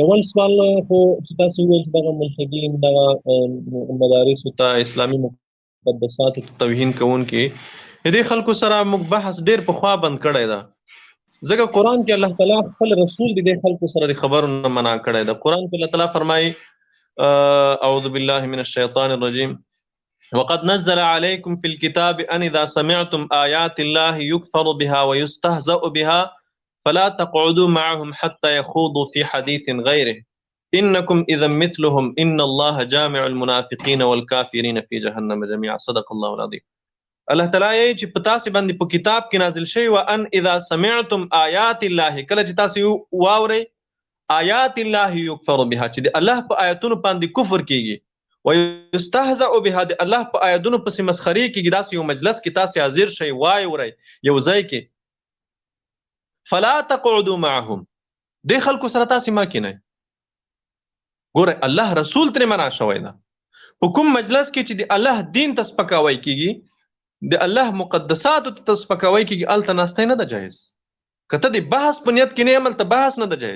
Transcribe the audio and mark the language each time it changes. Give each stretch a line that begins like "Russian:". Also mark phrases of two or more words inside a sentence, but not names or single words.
Pashto: اول سوال خو چې تاسو وویل چې دغه ملحدین دغه مدارسو ته اسلامي مقدساتو ته توهین کوونکي د دې خلکو سره موږ بحث ډېر پخوا بند کړی ده، ځکه قرآن کې الله تعالی خپل رسول د دې خلکو سره د خبرو نه منع کړی ده. قرآن کې الله تعالی فرمایي
Arabic: اعوذ بالله من الشیطان الرجیم وقد نزل عليكم في الكتاب ان اذا سمعتم آيات الله يكفر بها ويستهزأ بها فلا تقعدوا معهم حتى يخوضوا في حديث غيره انكم اذا مثلهم ان الله جامع المنافقين والكافرين في جهنم جميعا. صدق الله العظيم.
Pashto: الله تعالی چې په تاسو باندې په کتاب کې نازل شوی و
Arabic: ان اذا سمعتم آيات الله،
Pashto: کله چې تاسو واورئ
Arabic: آیات الله یکفر بها
Pashto: چې د الله په آیاتونو باندې کفر کیږي،
Arabic: ويستهزأ بها
Pashto: د الله په آیاتونو پسې مسخري کیږي، داسې یو مجلس کې تاسو حاضر شئ وای ورئ یو ځای کې،
Arabic: فلا تقعدوا معهم،
Pashto: د خلکو سره تاسو ما کینئ. ګوره الله رسول ترې منع شوی ده. په کوم مجلس کې چې د الله دین ته سپکاوی کیږي، د الله مقدساتو ته سپکاوی کیږي، هلته ناستی نه ده جایز. که ته د بحث په نیت کې نه عمل ته بحث نه ده جایز.